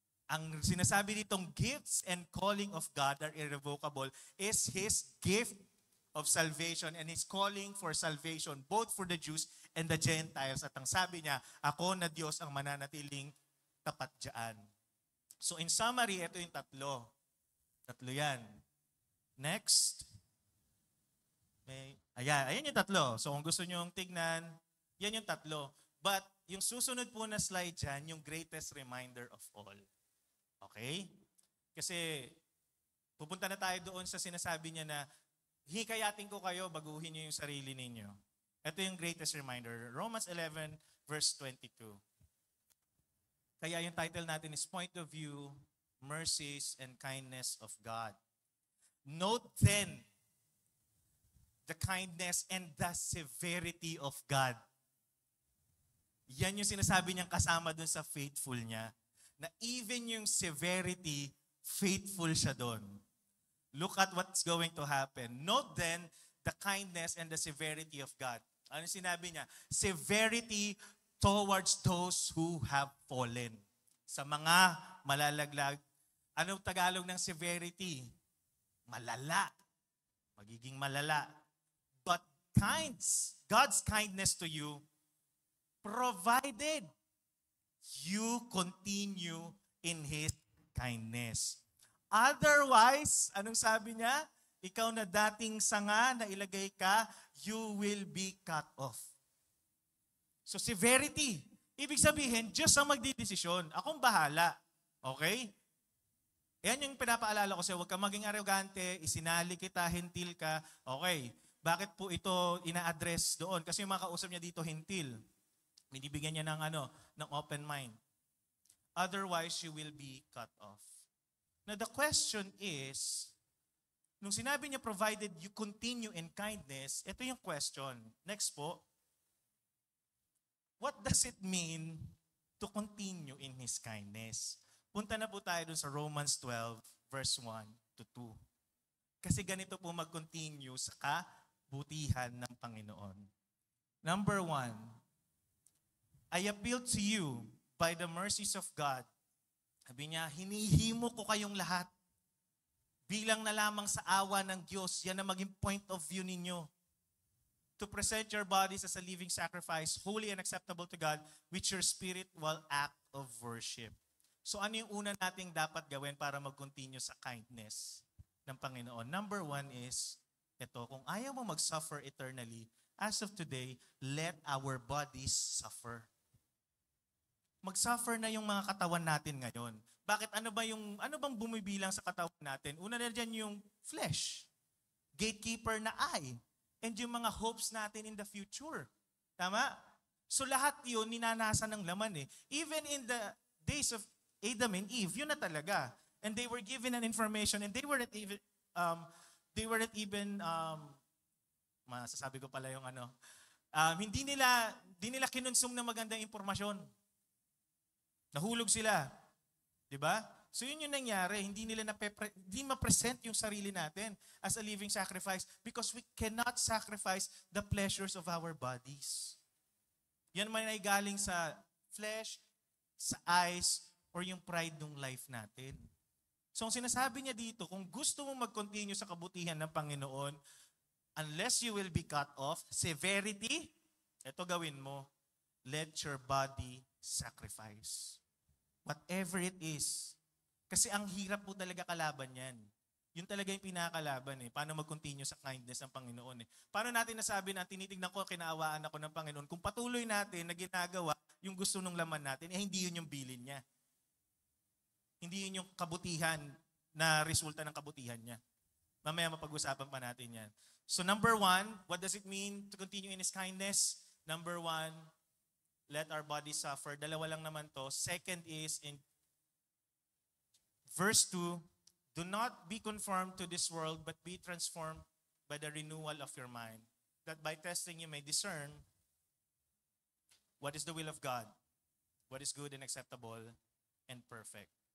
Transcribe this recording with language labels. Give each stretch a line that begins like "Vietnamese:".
Filipino: Ang sinasabi ditong
English: gifts and calling of God are irrevocable is His gift of salvation and His calling for salvation both for the Jews and the Gentiles.
Filipino: At ang sabi niya, ako na Diyos ang mananatiling tapat dyan. So in summary, ito yung tatlo. Tatlo yan. Next. Ayan yung tatlo. So kung gusto nyo tignan, yan yung tatlo. But yung susunod po na slide dyan, yung
English: greatest reminder of all.
Filipino: Okay? Kasi Pupunta na tayo doon sa sinasabi niya na hikayatin ko kayo, baguhin niyo yung sarili ninyo. Ito yung greatest reminder. Romans 11 verse 22. Kaya yung
English: title natin is Point of View, Mercies, and Kindness of God. Note then the kindness and the severity of God.
Filipino: Yan yung sinasabi niyang kasama dun sa faithful niya. Na even yung severity, faithful siya dun.
English: Look at what's going to happen. Note then the kindness and the severity of God.
Filipino: Ano sinabi niya?
English: Severity towards those who have fallen.
Filipino: Sa mga malalaglag. Anong Tagalog ng severity? Malala. Magiging malala.
English: But God's kindness to you, provided you continue in His kindness.
Filipino: Otherwise, anong sabi niya? Ikaw na dating sanga na ilagay ka,
English: you will be cut off. So severity.
Filipino: Ibig sabihin, Diyos ang magdidesisyon. Akong bahala. Okay? Yan yung pinapaalala ko sa'yo. Huwag kang maging arrogante, isinali kita, hintil ka. Okay. Bakit po ito ina-address doon? Kasi yung mga kausap niya dito, hintil. Binibigyan niya ng open mind.
English: Otherwise, you will be cut off. Now, the question is,
Filipino: nung sinabi niya,
English: provided you continue in kindness,
Filipino: ito yung question.
English: Next po. What does it mean to continue in His kindness?
Filipino: Punta na po tayo dun sa Romans 12, verse 1 to 2. Kasi ganito po mag-continue sa kabutihan ng Panginoon.
English: Number 1, I appeal to you by the mercies of God.
Filipino: Sabi niya, hinihimo ko kayong lahat. Bilang na lamang sa awa ng Diyos, yan na maging point of view ninyo.
English: To present your bodies as a living sacrifice, holy and acceptable to God, which your spirit will act of worship.
Filipino: So ano yung una nating dapat gawin para mag-continue sa kindness ng Panginoon?
English: Number 1 is,
Filipino: ito, kung ayaw mo
English: mag-suffer eternally, as of today, let our bodies suffer.
Filipino: Mag-suffer na yung mga katawan natin ngayon. Bakit? Ano bang bumibilang sa katawan natin? Una na dyan yung flesh.
English: Gatekeeper na eye. And yung mga hopes natin in the future.
Filipino: Tama? So lahat yun, ninanasa ng laman eh. Even in the days of Adam and Eve, yun na talaga.
English: And they were given an information and they weren't even,
Filipino: masasabi ko pala yung hindi nila kinonsum ng magandang impormasyon. Nahulog sila. 'Di ba? So yun yung nangyari, hindi ma-present yung sarili natin
English: as a living sacrifice because we cannot sacrifice the pleasures of our bodies.
Filipino: Yan man ay galing sa flesh, sa eyes, or yung pride ng life natin. So ang sinasabi niya dito, kung gusto mo mag-continue sa kabutihan ng Panginoon,
English: unless you will be cut off,
Filipino: severity, ito gawin mo,
English: let your body sacrifice. Whatever it is.
Filipino: Kasi ang hirap po talaga kalaban yan. Yun talaga yung pinakalaban eh. Paano mag-continue sa kindness ng Panginoon eh. Paano natin nasabi na tinitignan ko, kinaawaan ako ng Panginoon, kung patuloy natin na ginagawa yung gusto ng laman natin, hindi yun yung bilin niya. Hindi yun yung kabutihan na resulta ng kabutihan niya. Mamaya mapag-usapan pa natin yan.
English: So number 1, what does it mean to continue in His kindness? Number 1, let our bodies suffer.
Filipino: Dalawa lang naman to.
English: Second is in verse 2, do not be conformed to this world, but be transformed by the renewal of your mind, that by testing you may discern what is the will of God, what is good and acceptable and perfect.